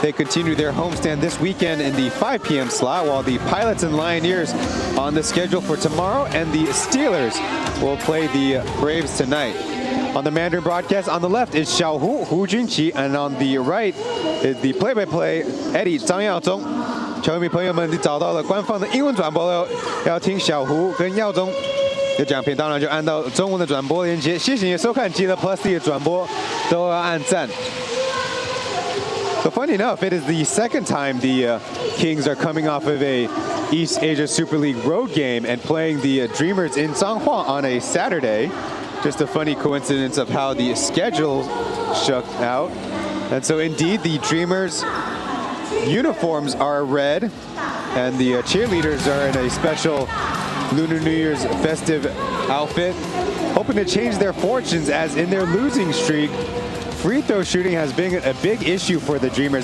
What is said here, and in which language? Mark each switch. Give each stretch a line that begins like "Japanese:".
English: They continue their homestand this weekend in the 5 p.m. slot, while the Pilots and Lioneers on the schedule for tomorrow, and the Steelers will play the Braves tonight. On the Mandarin broadcast, on the left is Xiaohu Hu Junqi, and on the right is the play-by-play Eddie 张耀宗。
Chinese: 球迷朋友们找到了官方的英文转播了，要听小胡跟耀宗的讲评，当然就按到中文的转播连接。谢谢你收看，记得 Plus D 的转播都要按赞。
English: So funny enough, it is the second time the Kings are coming off of a East Asia Super League road game and playing the Dreamers in Changhua on a Saturday. Just a funny coincidence of how the schedule shook out. And so indeed, the Dreamers uniforms are red, and the cheerleaders are in a special Lunar New Year's festive outfit, hoping to change their fortunes, as in their losing streak, free throw shooting has been a big issue for the Dreamers.